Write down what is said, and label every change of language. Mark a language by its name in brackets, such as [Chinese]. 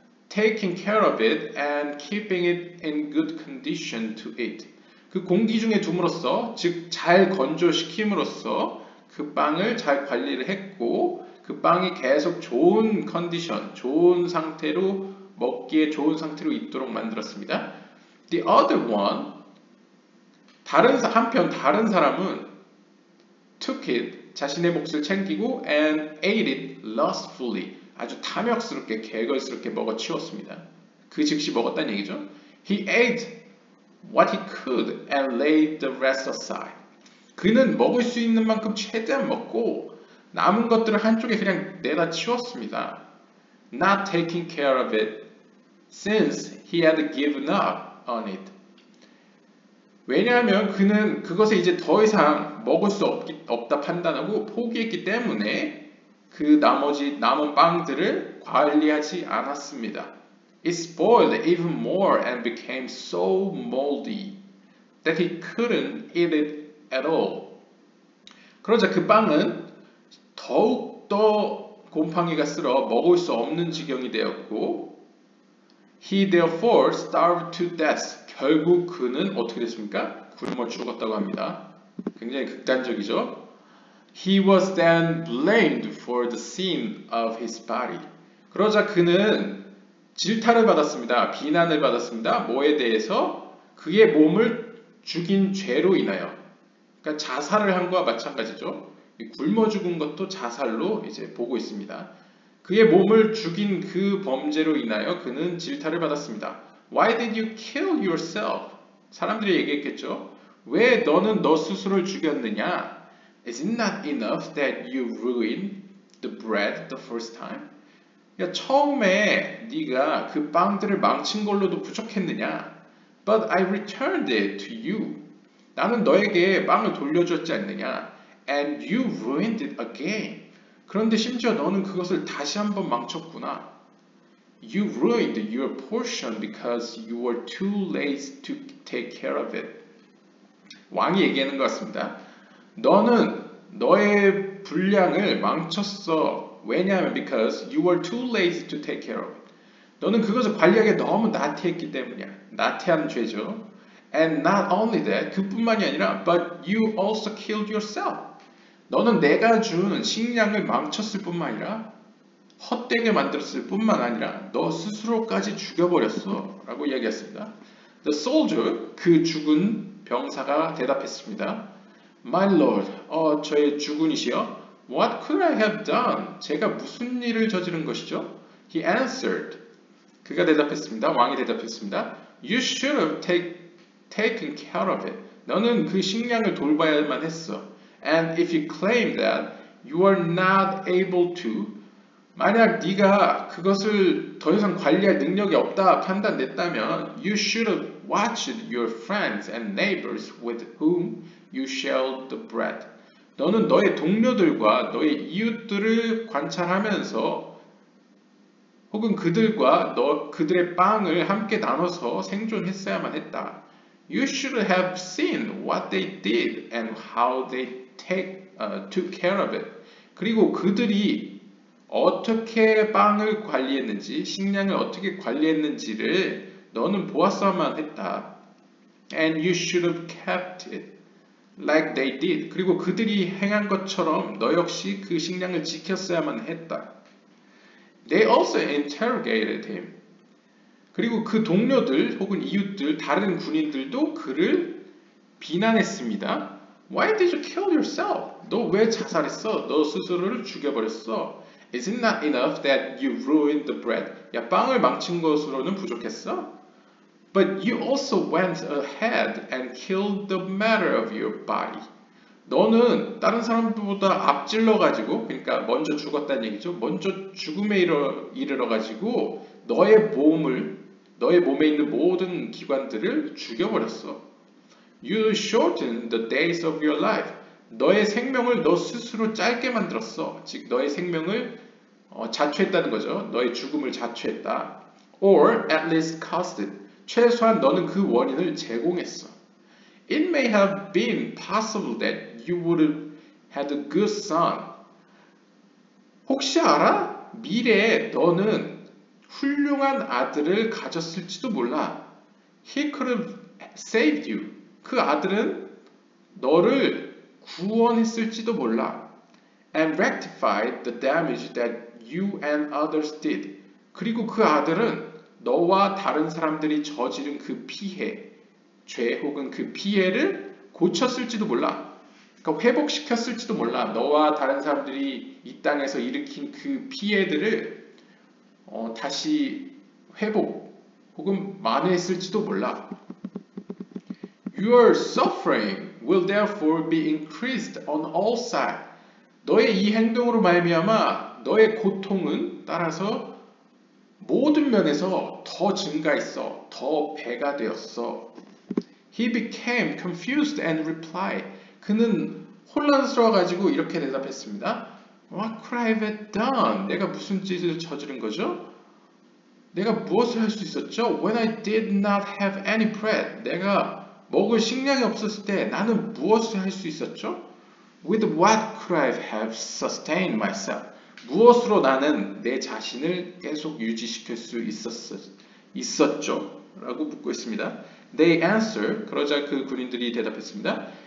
[English] Taking care of it and keeping it in good condition to eat. [Korean] 그 공기 중에 둠으로써, 즉 잘 건조시킴으로써 그 빵을 잘 관리를 했고 그 빵이 계속 좋은 컨디션, 좋은 상태로 먹기에 좋은 상태로 있도록 만들었습니다. [English] The other one, [Korean] 한편 다른 사람은 [English] took it, [Korean] 자신의 몫을 챙기고 [English] and ate it lustfully, [Korean] 아주 탐욕스럽게, 개걸스럽게 먹어치웠습니다. 그 즉시 먹었다는 얘기죠. [English] He ate what he could and laid the rest aside. [Korean] 그는 먹을 수 있는 만큼 최대한 먹고 남은 것들을 한쪽에 그냥 내다 치웠습니다. [English] Not taking care of it since he had given up on it. [Korean] 왜냐하면 그는 그것에 이제 더 이상 먹을 수 없다 판단하고 포기했기 때문에 그 나머지 남은 빵들을 관리하지 않았습니다. [English] It spoiled even more and became so moldy that he couldn't eat it at all. [Korean] 그러자 그 빵은 더욱더 곰팡이가 쓸어 먹을 수 없는 지경이 되었고 [English] He therefore starved to death. [Korean] 결국 그는 어떻게 됐습니까? 굶어 죽었다고 합니다. 굉장히 극단적이죠. [English] He was then blamed for the sin of his body. [Korean] 그러자 그는 질타를 받았습니다. 비난을 받았습니다. 뭐에 대해서? 그의 몸을 죽인 죄로 인하여. 그러니까 자살을 한 거와 마찬가지죠. 굶어 죽은 것도 자살로 이제 보고 있습니다. 그의 몸을 죽인 그 범죄로 인하여 그는 질타를 받았습니다. [English] Why did you kill yourself? [Korean] 사람들이 얘기했겠죠. 왜 너는 너 스스로를 죽였느냐? [English] Is it not enough that you ruined the bread the first time? [Korean] 그러니까 처음에 네가 그 빵들을 망친 걸로도 부족했느냐? [English] But I returned it to you. [Korean] 나는 너에게 빵을 돌려줬지 않느냐? [English] And you ruined it again. [Korean] 그런데 심지어 너는 그것을 다시 한번 망쳤구나. [English] You ruined your portion because you were too lazy to take care of it. [Korean] 왕이 얘기하는 것 같습니다. 너는 너의 분량을 망쳤어. 왜냐하면 [English] because you were too lazy to take care of it. [Korean] 너는 그것을 관리하기에 너무 나태했기 때문이야. 나태한 죄죠. [English] And not only that, [Korean] 그뿐만이 아니라 [English] but you also killed yourself. [Korean] 너는 내가 준 식량을 망쳤을 뿐만 아니라 헛되게 만들었을 뿐만 아니라 너 스스로까지 죽여버렸어 라고 이야기했습니다. [English] The soldier, [Korean] 그 죽은 병사가 대답했습니다. [English] My lord, [Korean] 저의 주군이시여, [English] what could I have done? [Korean] 제가 무슨 일을 저지른 것이죠? [English] He answered, [Korean] 그가 대답했습니다. 왕이 대답했습니다. [English] You should have taken care of it. [Korean] 너는 그 식량을 돌봐야만 했어. [English] And if you claim that you are not able to, [Korean] 만약 네가 그것을 더 이상 관리할 능력이 없다 판단됐다면 [English] you should have watched your friends and neighbors with whom you shared the bread. [Korean] 너는 너의 동료들과 너의 이웃들을 관찰하면서 혹은 그들과 그들의 빵을 함께 나눠서 생존했어야만 했다. [English] You should have seen what they did and how they took care of it. [Korean] 그리고 그들이 어떻게 빵을 관리했는지, 식량을 어떻게 관리했는지를 너는 보았어야만 했다. [English] And you should have kept it like they did. [Korean] 그리고 그들이 행한 것처럼 너 역시 그 식량을 지켰어야만 했다. [English] They also interrogated him. [Korean] 그리고 그 동료들 혹은 이웃들, 다른 군인들도 그를 비난했습니다. Why did you kill yourself? 너 왜 자살했어? 너 스스로를 죽여버렸어. [English] Is it not enough that you ruined the bread? [Korean] 야, 빵을 망친 것으로는 부족했어? [English] But you also went ahead and killed the matter of your body. [Korean] 너는 다른 사람들보다 앞질러가지고, 그러니까 먼저 죽었다는 얘기죠. 먼저 죽음에 이르러가지고 너의 몸에 있는 모든 기관들을 죽여버렸어. [English] You shortened the days of your life. [Korean] 너의 생명을 너 스스로 짧게 만들었어. 즉 너의 생명을 자초했다는 거죠. 너의 죽음을 자초했다. [English] Or at least caused it. [Korean] 최소한 너는 그 원인을 제공했어. [English] It may have been possible that you would have had a good son. [Korean] 혹시 알아? 미래에 너는 훌륭한 아들을 가졌을지도 몰라. [English] He could have saved you. [Korean] 그 아들은 너를 구원했을지도 몰라. [English] And rectified the damage that you and others did. [Korean] 그리고 그 아들은 너와 다른 사람들이 저지른 그 피해, 죄 혹은 그 피해를 고쳤을지도 몰라. 그러니까 회복시켰을지도 몰라. 너와 다른 사람들이 이 땅에서 일으킨 그 피해들을 다시 회복 혹은 만회했을지도 몰라. [English] Your suffering will therefore be increased on all sides. [Korean] 너의 이 행동으로 말미암아 너의 고통은 따라서 모든 면에서 더 증가했어. 더 배가 되었어. [English] He became confused and replied. [Korean] 그는 혼란스러워가지고 이렇게 대답했습니다. [English] What could I have done? [Korean] 내가 무슨 짓을 저지른 거죠? 내가 무엇을 할 수 있었죠? [English] When I did not have any bread. [Korean] 내가 먹을 식량이 없었을 때 나는 무엇을 할 수 있었죠? [English] With what could I have sustained myself? [Korean] 무엇으로 나는 내 자신을 계속 유지시킬 수 있었죠? 라고 묻고 있습니다. [English] They answered, [Korean] 그러자 그 군인들이 대답했습니다.